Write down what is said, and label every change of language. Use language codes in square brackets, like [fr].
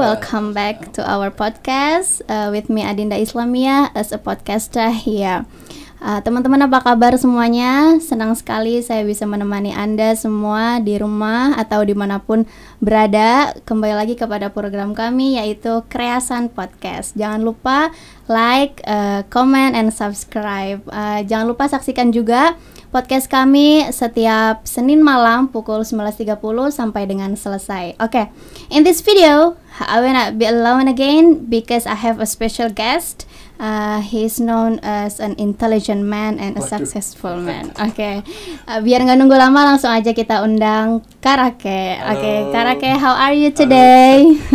[en] Welcome back to our podcast with me Adinda Islamia as a podcaster here. [id] Teman-teman apa kabar semuanya? Senang sekali saya bisa menemani Anda semua di rumah atau dimanapun berada. Kembali lagi kepada program kami yaitu Kreasan Podcast. Jangan lupa [en] like, comment, and subscribe. [id] Jangan lupa saksikan juga podcast kami setiap Senin malam pukul 19.30 sampai dengan selesai. [en] Okay, in this video, I will not be alone again because I have a special guest. He is known as an intelligent man and a successful man. [id] Okay, biar nggak nunggu lama langsung aja kita undang Karake. [en] Okay, Karake, how are you today?